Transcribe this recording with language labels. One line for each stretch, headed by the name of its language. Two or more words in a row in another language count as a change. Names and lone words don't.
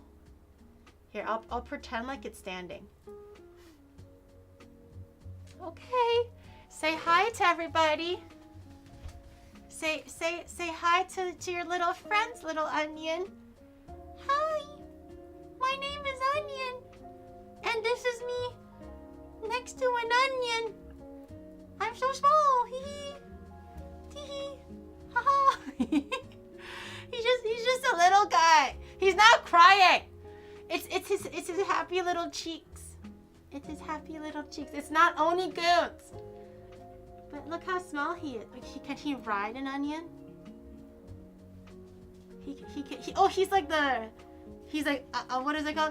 English: Here, I'll pretend like it's standing. Okay, say hi to everybody. Say hi to your little friends, little onion. Hi, my name is Onion, and this is me next to an onion. I'm so small. Hee hee. Tee hee. Ha ha. He's just a little guy. He's not crying. It's his happy little cheeks. It's his happy little cheeks. It's not Onigoons. But look how small he is. Can he ride an onion? He's like what is it called?